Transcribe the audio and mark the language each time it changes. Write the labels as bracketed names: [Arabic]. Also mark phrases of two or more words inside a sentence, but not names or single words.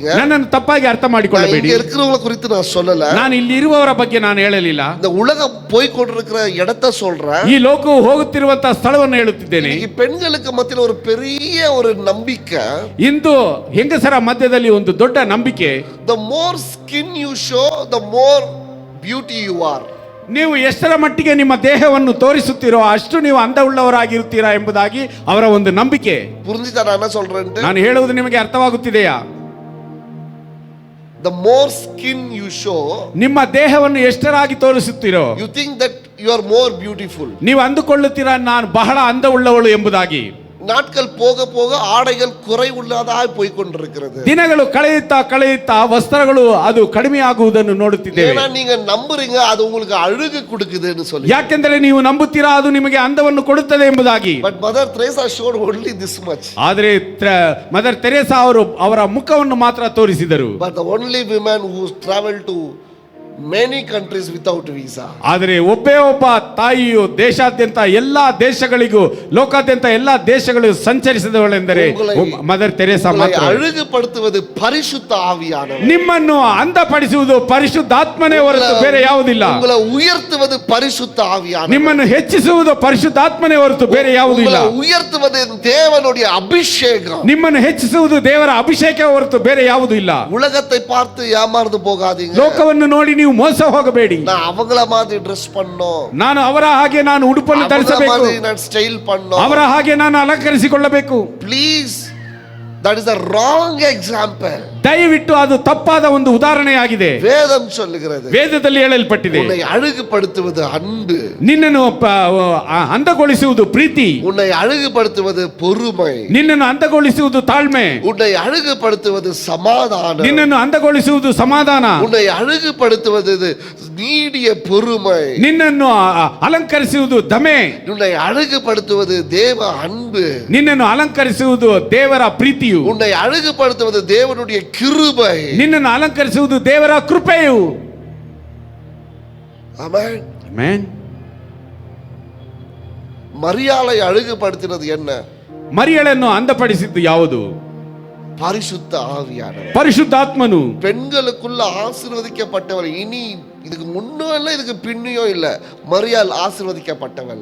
[Kannada] ನನ್ನನ್ನು ತಪ್ಪಾಗಿ ಅರ್ಥ ಮಾಡಿಕೊಳ್ಳಬೇಡಿ. [Tamil] இங்க இருக்கிறவங்களை குறித்து நான் சொல்லல. [Kannada] ನಾನು ಇಲ್ಲಿ ಇರುವವರ ಬಗ್ಗೆ ನಾನು ಹೇಳಲಿಲ್ಲ. [Tamil] இந்த உலகம் போய் கொண்டிருக்கிற இடத்தை சொல்றேன். [Kannada] ಈ ಲೋಕವು ಹೋಗುತ್ತಿರುವಂತಹ ಸ್ಥಳವನ್ನು ಹೇಳುತ್ತಿದ್ದೇನೆ. [Tamil] பெண்களுக்கு மத்தியில் ஒரு பெரிய ஒரு நம்பிக்கை, [Kannada] ಇಂದು ಹೆಂಗಸರ ಮಧ್ಯದಲ್ಲಿ ಒಂದು ದೊಡ್ಡ ನಂಬಿಕೆ, [English] the more skin you show, the more beauty you are. [Kannada] ನೀವು ಎಷ್ಟರ ಮಟ್ಟಿಗೆ ನಿಮ್ಮ ದೇಹವನ್ನು ತೋರಿಸುತ್ತೀರೋ ಅಷ್ಟು ನೀವು ಅಂದವುಳ್ಳವರಾಗಿರುತ್ತೀರಾ ಎಂಬುದಾಗಿ ಅವರ ಒಂದು ನಂಬಿಕೆ. [Tamil] புரிஞ்சுதா நான் என்ன சொல்றேன்? [Kannada] ನಾನು ಹೇಳುವುದು ನಿಮಗೆ ಅರ್ಥವಾಗುತ್ತಿದೆಯಾ? [English] The more skin you show, [Kannada] ನಿಮ್ಮ ದೇಹವನ್ನು ಎಷ್ಟರಾಗಿ ತೋರಿಸುತ್ತೀರೋ, [English] you think that you are more beautiful. [Kannada] ನೀವು ಅಂದುಕೊಳ್ಳುತ್ತೀರಾ ನಾನು ಬಹಳ ಅಂದವುಳ್ಳವಳು ಎಂಬುದಾಗಿ. [Tamil] நாட்கள் போக போக ஆடைகள் குறைவுள்ளதாய் போய் கொண்டிருக்கிறது. [Kannada] ದಿನಗಳು ಕಳೆಯುತ್ತಾ ವಸ್ತ್ರಗಳು ಅದು ಕಡಿಮೆ ಆಗುವುದನ್ನು ನೋಡುತ್ತಿದ್ದೇವೆ. [Tamil] ஏன்னா நீங்க நம்புறீங்க அது உங்களுக்கு அழகு கொடுக்குதுன்னு சொல்லி. [Kannada] ಯಾಕೆಂದರೆ ನೀವು ನಂಬುತ್ತೀರಾ ಅದು ನಿಮಗೆ ಅಂದವನ್ನು ಕೊಡುತ್ತದೆ ಎಂಬುದಾಗಿ. [English] But Mother Teresa showed only this much. [Kannada] ಆದರೆ ಮದರ್ ತೆರೇಸಾ ಅವರು ಅವರ ಮುಖವನ್ನು ಮಾತ್ರ ತೋರಿಸಿದರು. [English] But the only women who traveled to many countries without visa. [Kannada] ಆದರೆ ಒಬ್ಬ ತಾಯಿಯು ದೇಶಾದ್ಯಂತ ಎಲ್ಲಾ ದೇಶಗಳಿಗೂ ಲೋಕಾದ್ಯಂತ ಎಲ್ಲಾ ದೇಶಗಳು ಸಂಚರಿಸಿದವಳೆಂದರೆ ಮದರ್ ತೆರೇಸಾ ಮಾತ್ರ. ಅழகுಪಡಿಸುವುದು [Tamil] பரிசுத்த ஆவியானவர். [Kannada] ನಿಮ್ಮನ್ನು ಅಂದಪಡಿಸುವುದು ಪರಿಶುದ್ಧಾತ್ಮನೇ ಹೊರತು ಬೇರೆ ಯಾವುದಿಲ್ಲ. [Tamil] உங்களை உயர்த்துவது பரிசுத்த ஆவியானவர். [Kannada] ನಿಮ್ಮನ್ನು ಹೆಚ್ಚಿಸುವುದು ಪರಿಶುದ್ಧಾತ್ಮನೇ ಹೊರತು ಬೇರೆ ಯಾವುದಿಲ್ಲ. [Tamil] உங்களை உயர்த்துவது தேவனுடைய அபிஷேகம். [Kannada] ನಿಮ್ಮನ್ನು ಹೆಚ್ಚಿಸುವುದು ದೇವರ ಅಭಿಷೇಕ ಹೊರತು ಬೇರೆ ಯಾವುದೂ ಇಲ್ಲ. [Tamil] உலகத்தை பார்த்து ஏமாந்து போகாதீங்க. [Kannada] ಲೋಕವನ್ನು ನೋಡಿ ನೀವು ಮೋಸ ಹೋಗಬೇಡಿ. [Tamil] நான் அவங்கள மாதிரி ಡ್ರೆಸ್ பண்ணோம், [Kannada] ನಾನು ಅವರ ಹಾಗೆ ನಾನು ಉಡುಪನ್ನು ಧರಿಸಬೇಕು, [Tamil] நான் ಸ್ಟೈಲ್ பண்ணோம், [Kannada] ಅವರ ಹಾಗೆ ನಾನು ಅಲಂಕರಿಸಿಕೊಳ್ಳಬೇಕು. [English] ಪ್ಲೀಸ್, that is a wrong example. [Kannada] ದಯವಿಟ್ಟು ಅದು ತಪ್ಪಾದ ಒಂದು ಉದಾಹರಣೆಯಾಗಿದೆ. [Tamil] வேதம் சொல்லுகிறது, [Kannada] ವೇದದಲ್ಲಿ ಹೇಳಲ್ಪಟ್ಟಿದೆ, [Tamil] உன்னை அழகுபடுத்துவது அன்பு, [Kannada] ನಿನ್ನನ್ನು ಅಂದಗೊಳಿಸುವುದು ಪ್ರೀತಿ, [Tamil] உன்னை அழகுபடுத்துவது பொறுமை, [Kannada] ನಿನ್ನನ್ನು ಅಂದಗೊಳಿಸುವುದು ತಾಳ್ಮೆ, [Tamil] உன்னை அழகுபடுத்துவது சமாதானம், [Kannada] ನಿನ್ನನ್ನು ಅಂದಗೊಳಿಸುವುದು ಸಮಾಧಾನ, [Tamil] உன்னை அழகுபடுத்துவது நீடிய பொறுமை, [Kannada] ನಿನ್ನನ್ನು ಅಲಂಕರಿಸುವುದು ದಮೆ, [Tamil] உன்னை அழகுபடுத்துவது தேவ அன்பு, [Kannada] ನಿನ್ನನ್ನು ಅಲಂಕರಿಸುವುದು ದೇವರ ಪ್ರೀತಿಯು, [Tamil] உன்னை அழகுபடுத்துவது தேவனுடைய கிருபை, [Kannada] ನಿನ್ನನ್ನು ಅಲಂಕರಿಸುವುದು ದೇವರ ಕೃಪೆಯು. [Tamil] ஆமென். [Kannada] ಆಮೆನ್. [Tamil] மரியாளை அழகுபடுத்தினது என்ன? [Kannada] ಮರಿಯಳನ್ನು ಅಂದಪಡಿಸಿದ್ದು ಯಾವುದು? [Tamil] பரிசுத்த ஆவியானவர். [Kannada] ಪರಿಶುದ್ಧಾತ್ಮನು. [Tamil] பெண்களுக்குள்ள ஆசீர்வதிக்கப்பட்டவள். இனி இதுக்கு முன்னும் இல்ல இதுக்கு பின்னியும் இல்ல, மரியாள் ஆசீர்வதிக்கப்பட்டவள்.